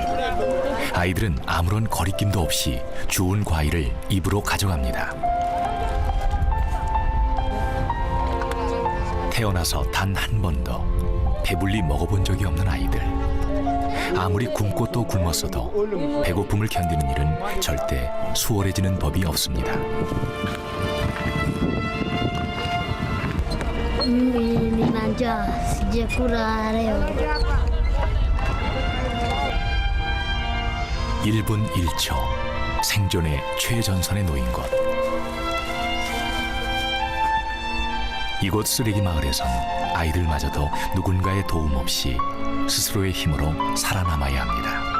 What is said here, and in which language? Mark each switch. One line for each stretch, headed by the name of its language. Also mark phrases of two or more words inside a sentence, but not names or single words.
Korean: 아이들은 아무런 거리낌도 없이 주운 과일을 입으로 가져갑니다. 태어나서 단 한 번도 배불리 먹어본 적이 없는 아이들. 아무리 굶고 또 굶었어도 배고픔을 견디는 일은 절대 수월해지는 법이 없습니다.
Swahili: Nina njaa, sijakula leo.
Korean: 1분 1초 생존의 최전선에 놓인 곳. 이곳 쓰레기 마을에선 아이들마저도 누군가의 도움 없이 스스로의 힘으로 살아남아야 합니다.